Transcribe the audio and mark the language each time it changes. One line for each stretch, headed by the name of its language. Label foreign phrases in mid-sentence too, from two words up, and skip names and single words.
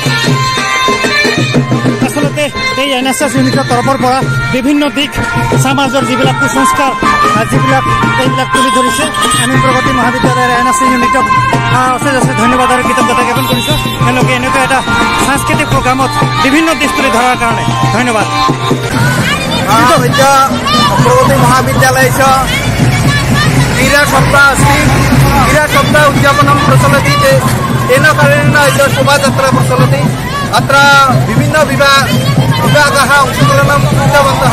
Assamese: আচলতে এই NSS ইউনিটৰ তৰফৰ পৰা বিভিন্ন দিশ সমাজৰ যিবিলাক কুসংস্কাৰ যিবিলাক এইবিলাক তুলি ধৰিছে। আমি প্ৰগতি মহাবিদ্যালয়ৰ NSS ইউনিটক অশেষ অশেষ ধন্যবাদ আৰু কৃতজ্ঞতা জ্ঞাপন কৰিছোঁ। তেওঁলোকে এনেকুৱা এটা সাংস্কৃতিক প্ৰগ্ৰামত বিভিন্ন দিশ তুলি ধৰাৰ কাৰণে ধন্যবাদ।
Sanskrit: प्रगति महाविद्यालय क्रीडा सप्ताह अस्ति। क्रीडा सप्ताह उद्यापनं प्रचलति। तेन कारणेन शोभायात्रा प्रचलति। अत्र विभिन्न विभागाः अंशग्रहणं कृतवन्तः।